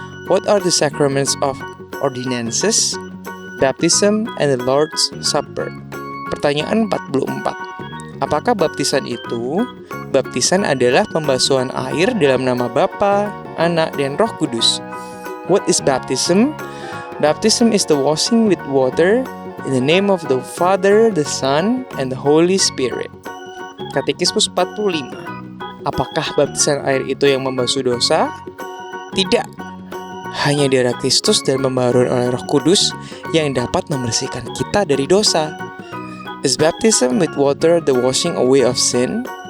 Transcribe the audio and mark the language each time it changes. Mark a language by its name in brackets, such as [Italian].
[English] What are the sacraments of ordinances, baptism, and the Lord's Supper? [Indonesian] Pertanyaan 44. Apakah baptisan itu? Baptisan adalah pembasuhan air dalam nama Bapa, Anak, dan Roh Kudus. [English] What is baptism? Baptism is the washing with water in the name of the Father, the Son, and the Holy Spirit. [Indonesian] Katekismus 45. Apakah baptisan air itu yang membasuh dosa? Tidak. Hanya darah Kristus dan pembaharuan oleh Roh Kudus yang dapat membersihkan kita dari dosa. [English] Is baptism with water the washing away of sin?